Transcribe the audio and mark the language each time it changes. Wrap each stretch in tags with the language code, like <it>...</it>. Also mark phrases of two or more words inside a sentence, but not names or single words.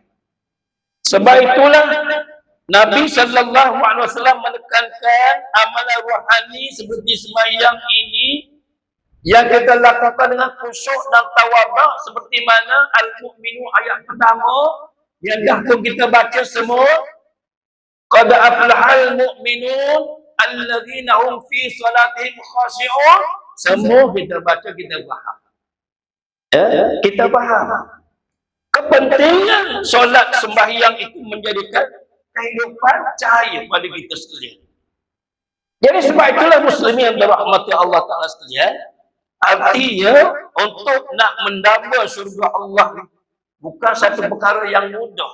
<ms>Sebab itulah Nabi SAW menekankan amalan rohani seperti sembahyang ini yang kita lakukan dengan khusyuk dan tawaduk, seperti mana Al-Mu'minu ayat pertama yang dah pun kita baca semua,</ms> <ar>قد أفلح المؤمنون الذين هم في صلاتهم خاشعون.</ar> <ms>Semua kita baca, kita faham. Kita faham kepentingan solat sembahyang itu menjadikan kehidupan cahaya pada kita sekalian. Jadi sebab itulah muslimin yang dirahmati Allah Ta'ala sekalian, artinya untuk nak mendamba syurga Allah bukan satu perkara yang mudah.</ms>